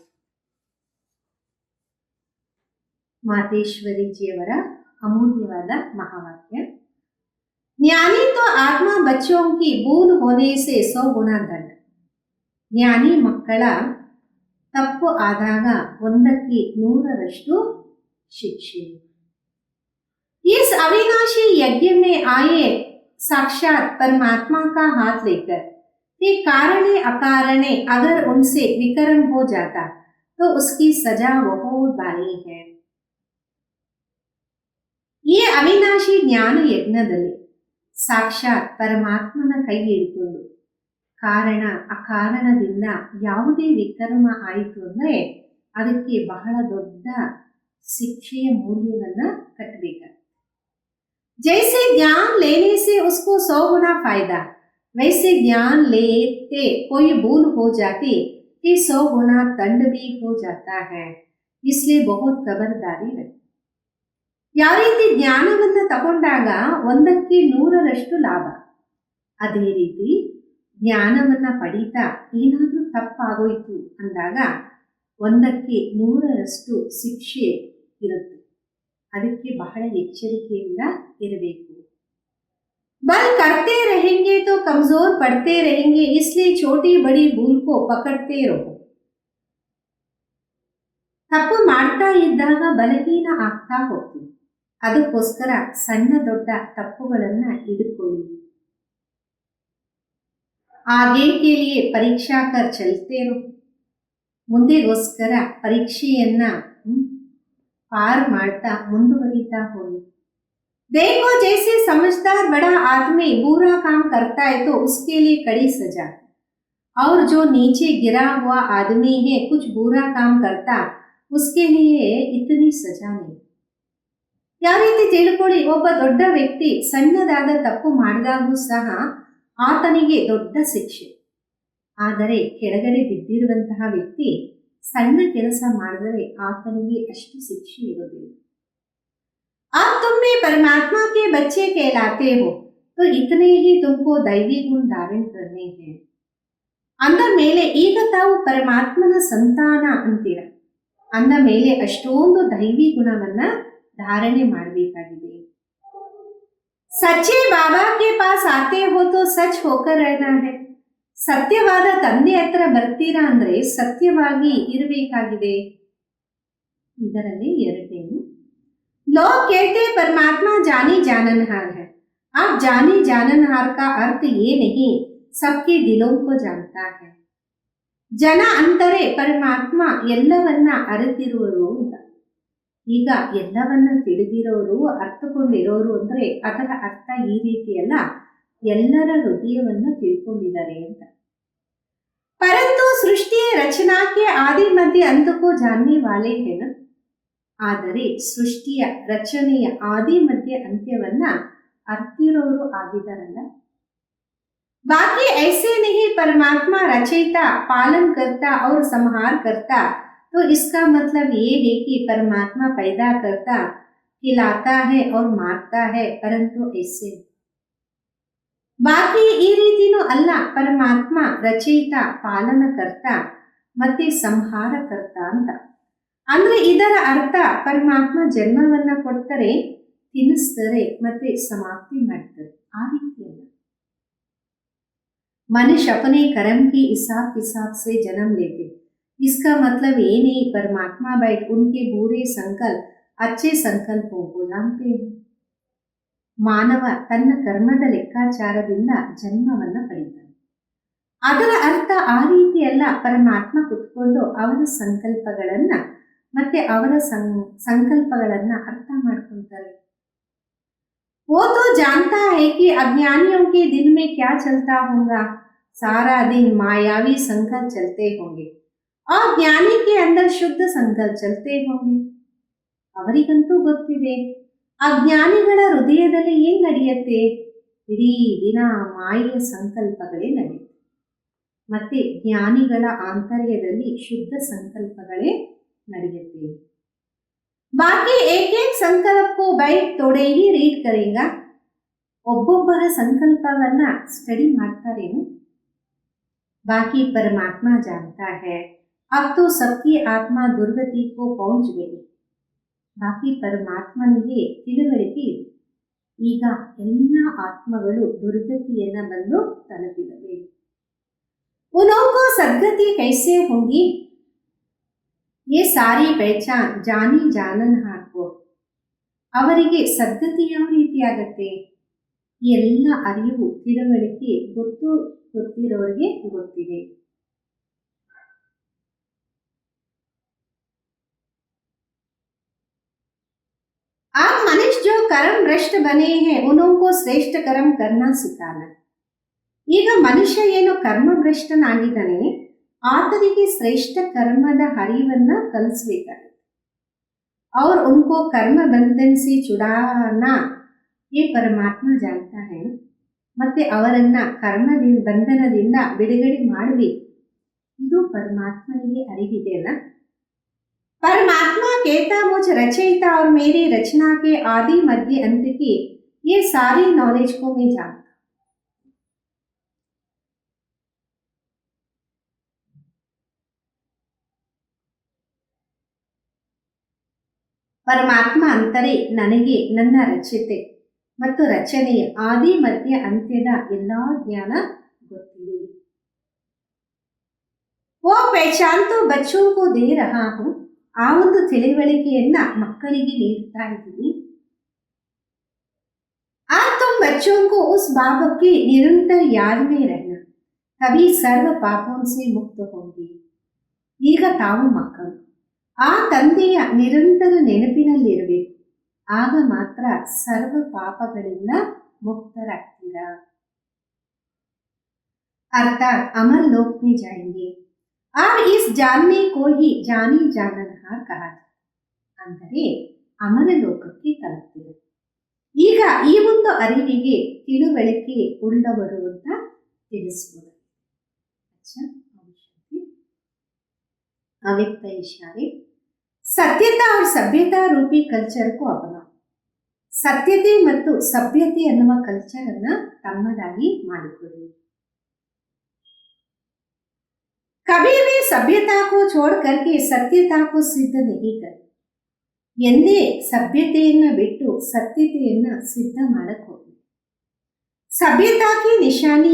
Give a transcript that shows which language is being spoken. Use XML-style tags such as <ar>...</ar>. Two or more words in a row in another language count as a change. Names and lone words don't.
<kn>ಮಾತೇಶ್ವರಿಜಿಯವರ ಅಮೂಲ್ಯವಾದ ಮಹಾವಾಕ್ಯ,</kn> <hi>ज्ञानी तो आत्म बच्चों की भूल होने से 100 गुना दंड.</hi> <kn>ಜ್ಞಾನಿ ಮಕ್ಕಳ ತಪ್ಪು ಆದಾಗ 1ಕ್ಕೆ 100ರಷ್ಟು ಶಿಕ್ಷೆ.</kn> <hi>इस अविनाशी यज्ञ में आए साक्षात परमात्मा का हाथ लेकर कि कारणे अकारणे अगर उनसे विकर्म हो जाता तो उसकी सजा बहुत भारी है.</hi> <kn>ಈ ಅವಿನಾಶಿ ಜ್ಞಾನ ಯಜ್ಞದಲ್ಲಿ ಸಾಕ್ಷಾತ್ ಪರಮಾತ್ಮನ ಕೈ ಹಿಡ್ಕೊಂಡು ಕಾರಣ ಅಕಾರಣದಿಂದ ಯಾವುದೇ ವಿಕರ್ಮ ಆಯಿತು ಅಂದರೆ ಅದಕ್ಕೆ ಬಹಳ ದೊಡ್ಡ ಶಿಕ್ಷೆಯ ಮೂಲ್ಯವನ್ನ ಕಟ್ಟಬೇಕಾಗ್ತದೆ.</kn> <hi>जैसे ज्ञान लेने से उसको 100 गुना फायदा, वैसे ज्ञान लेते कोई भूल हो जाती कि 100 गुना दंड भी हो जाता है. इसलिए बहुत खबरदारी रखें.</hi> <kn>ಯಾವ ರೀತಿ ಜ್ಞಾನವನ್ನು ತಗೊಂಡಾಗ 1ಕ್ಕೆ 100ರಷ್ಟು ಲಾಭ, ಅದೇ ರೀತಿ ಜ್ಞಾನವನ್ನ ಪಡೀತಾ ಏನಾದರೂ ತಪ್ಪಾಗೋಯ್ತು ಅಂದಾಗ 1ಕ್ಕೆ 100ರಷ್ಟು ಶಿಕ್ಷೆ ಇರುತ್ತೆ. ಅದಕ್ಕೆ ಬಹಳ ಎಚ್ಚರಿಕೆಯಿಂದ ಇರಬೇಕು.</kn> <hi>बल करते रहेंगे तो कमजोर पड़ते रहेंगे, इसलिए छोटी बड़ी भूल को पकड़ते रहो.</hi> <kn>ತಪ್ಪು ಮಾಡ್ತಾ ಇದ್ದಾಗ ಬಲಹೀನ ಆಗ್ತಾ ಹೋಗ್ತೀವಿ, ಅದಕ್ಕೋಸ್ಕರ ಸಣ್ಣ ದೊಡ್ಡ ತಪ್ಪುಗಳನ್ನ ಹಿಡ್ಕೊಳ್ಳಿ.</kn> <hi>आगे के लिए परीक्षा कर चलते रहो.</hi> <kn>ಮುಂದೆಗೋಸ್ಕರ ಪರೀಕ್ಷೆಯನ್ನ ಪಾರ್ ಮಾಡ್ತಾ ಮುಂದುವರಿತಾ ಹೋಗಿ.</kn> <hi>देखो जैसे समझदार बड़ा आदमी बुरा काम करता है तो उसके लिए कड़ी सजा, और जो नीचे गिरा हुआ आदमी है कुछ बुरा काम करता उसके लिए इतनी सजा नहीं.</hi> <kn>ಯಾವ ರೀತಿ ತಿಳ್ಕೊಳ್ಳಿ, ಒಬ್ಬ ದೊಡ್ಡ ವ್ಯಕ್ತಿ ಸಣ್ಣದಾದ ತಪ್ಪು ಮಾಡಿದಾಗೂ ಸಹ ಆತನಿಗೆ ದೊಡ್ಡ ಶಿಕ್ಷೆ, ಆದರೆ ಕೆಳಗಡೆ ಬಿದ್ದಿರುವಂತಹ ವ್ಯಕ್ತಿ ಸಣ್ಣ ಕೆಲಸ ಮಾಡಿದರೆ ಆತನಿಗೆ ಅಷ್ಟು ಶಿಕ್ಷೆ ಇರೋದಿಲ್ಲ.</kn> <hi>आप तुम में परमात्मा के बच्चे कहलाते हो तो इतने ही तुमको दैवी गुण धारण करने हैं.</hi> <kn>ಅಂದ ಮೇಲೆ ಈಗ ತಾವು ಪರಮಾತ್ಮನ ಸಂತಾನ ಅಂತೀರ, ಅಂದ ಮೇಲೆ ಅಷ್ಟೊಂದು ದೈವಿ ಗುಣವನ್ನ ಧಾರಣೆ ಮಾಡಬೇಕಾಗಿದೆ.</kn> <hi>सच्चे बाबा के पास आते हो तो सच होकर रहना है.</hi> <kn>ಸತ್ಯವಾದ ತಂದೆ ಹತ್ರ ಬರ್ತೀರಾ ಅಂದ್ರೆ ಸತ್ಯವಾಗಿ ಇರಬೇಕಾಗಿದೆ. ಇದರಲ್ಲಿ ಎರಡನೇನು,</kn> <hi>लोग कहते परमात्मा जानी जाननहार है. अब जानी जाननहार का अर्थ ये नहीं सबके दिलों को जानता है.</hi> <kn>ಜನ ಅಂತಾರೆ ಪರಮಾತ್ಮ ಎಲ್ಲವನ್ನ ಅರಿತಿರುವರು ಅಂತ. ಈಗ ಎಲ್ಲವನ್ನ ತಿಳಿದಿರೋರು, ಅರ್ಥಕೊಂಡಿರೋರು ಅಂದ್ರೆ ಅದರ ಅರ್ಥ ಈ ರೀತಿಯಲ್ಲ, ಎಲ್ಲರ ಹೃದಯವನ್ನ ತಿಳ್ಕೊಂಡಿದ್ದಾರೆ ಅಂತ. ಪರಂತು ಸೃಷ್ಟಿಯ ರಚನಾಕ್ಕೆ ಆದಿ ಮಧ್ಯ ಅಂತಕ್ಕೂ</kn> <hi>जानने वाले हैं न.</hi> <kn>ಆದರೆ ಸೃಷ್ಟಿಯ ರಚನೆಯ ಆದಿ ಮಧ್ಯ ಅಂತ್ಯವನ್ನ ಅರ್ತಿರೋರು ಆಗಿದ್ದಾರಲ್ಲ.</kn> <hi>बाकी ऐसे नहीं परमात्मा रचयिता, पालन करता और संहार करता, तो इसका मतलब ये है कि परमात्मा पैदा करता, खिलाता है और मारता है, परंतु ऐसे बाकी</hi> <kn>ಈ ರೀತಿನೂ ಅಲ್ಲ. ಪರಮಾತ್ಮ ರಚಯಿತ, ಪಾಲನಕರ್ತ ಮತ್ತೆ ಸಂಹಾರಕರ್ತ ಅಂತ. ಅಂದ್ರೆ ಇದರ ಅರ್ಥ ಪರಮಾತ್ಮ ಜನ್ಮವನ್ನ ಕೊಡ್ತಾರೆ, ತಿನ್ನಿಸ್ತಾರೆ ಮತ್ತೆ ಸಮಾಪ್ತಿ ಮಾಡ್ತಾರೆ, ಆ ರೀತಿಯಲ್ಲ.</kn> <hi>मनुष्य अपने कर्म के हिसाब से जन्म लेते. इसका मतलब ये नहीं परमात्मा बैठ उनके बुरे संकल्प अच्छे संकल्पों को जानते हैं.</hi> <kn>ಮಾನವ ತನ್ನ ಕರ್ಮದ ಲೆಕ್ಕಾಚಾರದಿಂದ ಜನ್ಮವನ್ನ ಪಡೆಯುತ್ತಾನೆ. ಅದರ ಅರ್ಥ ಆ ರೀತಿಯಲ್ಲ. ಪರಮಾತ್ಮ ಕುತ್ಕೊಂಡು ಅವರ ಸಂಕಲ್ಪಗಳನ್ನ ಮತ್ತೆ ಅವರ ಸಂಕಲ್ಪಗಳನ್ನ ಅರ್ಥ ಮಾಡ್ಕೊಂತಾರೆ.</kn> <hi>वो तो जानता है कि अज्ञानियों के दिल में क्या चलता होगा. सारा दिन मायावी संकल्प चलते होंगे और ज्ञानी के अंदर शुद्ध संकल्प चलते होंगे.</hi> <kn>ಅವರಿಗಂತೂ ಗೊತ್ತಿದೆ ಅಜ್ಞಾನಿಗಳ ಹೃದಯದಲ್ಲಿ ಏನ್ ನಡೆಯುತ್ತೆ, ಇಡೀ ದಿನ ಮಾಯೆಯ ಸಂಕಲ್ಪಗಳೇ ನಡೆಯುತ್ತೆ. ಮತ್ತೆ ಜ್ಞಾನಿಗಳ ಆಂತರ್ಯದಲ್ಲಿ ಶುದ್ಧ ಸಂಕಲ್ಪಗಳೇ ನಡೆಯುತ್ತೆ.</kn> <hi>बाकी एक एक ಸಂಕಲ್ಪಕ್ಕೂ बैठ थोड़े ही रीड करेंगे.</hi> <kn>ಒಬ್ಬೊಬ್ಬರ ಸಂಕಲ್ಪವನ್ನ ಸ್ಟಡಿ ಮಾಡ್ತಾರೇನು.</kn> <hi>बाकी परमात्मा जानता है. अब तो सबकी आत्मा दुर्गति को पहुंच गई.</hi> <kn>ಬಾಕಿ ಪರಮಾತ್ಮನಿಗೆ ತಿಳುವಳಿಕೆ ಇದೆ. ಈಗ ಎಲ್ಲ ಆತ್ಮಗಳು ದುರ್ಗತಿಯನ್ನ ಬಂದು ತಲುಪಿದವೆ.</kn> <hi>उनको सद्गति कैसे होगी. ये सारी पहचान जानी जाननहार को.</hi> <kn>ಅವರಿಗೆ ಸದ್ಗತಿ ಯಾವ ರೀತಿ ಆಗತ್ತೆ. ಎಲ್ಲ ಅರಿವು ತಿಳುವಳಿಕೆ ಗೊತ್ತಿರೋರಿಗೆ ಗೊತ್ತಿದೆ.</kn> <hi>आप मनुष्य जो कर्म भ्रष्ट बने हैं उनको श्रेष्ठ कर्म करना सिखाना.</hi> <kn>ಈಗ ಮನುಷ್ಯ ಏನು ಕರ್ಮಭ್ರಷ್ಟನಾಗಿದ್ದಾನೆ, ಆತನಿಗೆ ಶ್ರೇಷ್ಠ ಕರ್ಮದ ಹರಿವನ್ನ ಕಲಿಸ್ಬೇಕಾಗುತ್ತೆ.</kn> <hi>और उनको कर्म बंधन से छुड़ाना ये परमात्मा जानता है.</hi> <kn>ಮತ್ತೆ ಅವರನ್ನ ಕರ್ಮದಿಂದ ಬಂಧನದಿಂದ ಬಿಡುಗಡೆ ಮಾಡಬೇಕು. ಇದು ಪರಮಾತ್ಮನಿಗೆ ಅರಿವಿದೆ ಅಲ್ಲ.</kn> <hi>परमात्मा कहता मुझ रचयिता और मेरी रचना के आदि मध्य अंत की ये सारी नॉलेज को मैं जानता.</hi> <kn>ಪರಮಾತ್ಮ ಅಂತಾರೆ ನನಗೆ ನನ್ನ ರಚತೆ ಮತ್ತು ರಚನೆಯ ಆದಿ ಮಧ್ಯ ಅಂತ್ಯದ ಎಲ್ಲಾ ಜ್ಞಾನ ಗೊತ್ತಿದೆ.</kn> <hi>वो पहचान तो बच्चों को दे रहा हूं.</hi> <kn>ಆ ಒಂದು ತಿಳುವಳಿಕೆಯನ್ನ ಮಕ್ಕಳಿಗೆ ನೀಡ್ತಾ ಇದ್ದೀನಿ.</kn> <hi>आज तुम बच्चों को उस बाबा के निरंतर याद में रहना, तभी सर्व पापों से मुक्त होंगे.</hi> <kn>ಈಗ ತಾವು ಮಕ್ಕಳು ಆ ತಂದೆಯ ನಿರಂತರ ನೆನಪಿನಲ್ಲಿರಬೇಕು. ಆಗ ಮಾತ್ರ ಸರ್ವ ಪಾಪಗಳಿಂದ ಮುಕ್ತರಾಗ್ತೀರಾ.</kn> <hi>अर्थात अमर लोक में जाएंगे. और इस जानने को ही जानी जाननहार कहा.</hi> <kn>ಅಂದರೆ ಅಮರ ಲೋಕಕ್ಕೆ ತಲುಪ್ತಿದೆ. ಈಗ ಈ ಒಂದು ಅರಿವಿಗೆ ತಿಳುವಳಿಕೆ ಉಳ್ಳವರು ಅಂತ ತಿಳಿಸ್ಬೋದು.</kn> <hi>अव्यक्त इशारे. सत्यता और सभ्यता रूपी कल्चर को अपनाओ.</hi> <kn>ಸತ್ಯತೆ ಮತ್ತು ಸಭ್ಯತೆ ಅನ್ನುವ ಕಲ್ಚರ್ ಅನ್ನ ತಮ್ಮದಾಗಿ ಮಾಡಿಕೊಳ್ಳಿ.</kn> <hi>कभी भी सभ्यता को छोड़ करके सत्यता को सिद्ध नहीं कर</hi> <kn>ಎಂದೇ ಸಭ್ಯತೆಯನ್ನ ಬಿಟ್ಟು ಸತ್ಯತೆಯನ್ನ ಸಿದ್ಧ ಮಾಡಕ್ ಹೋಗಿ</kn> <hi>सभ्यता की निशानी</hi>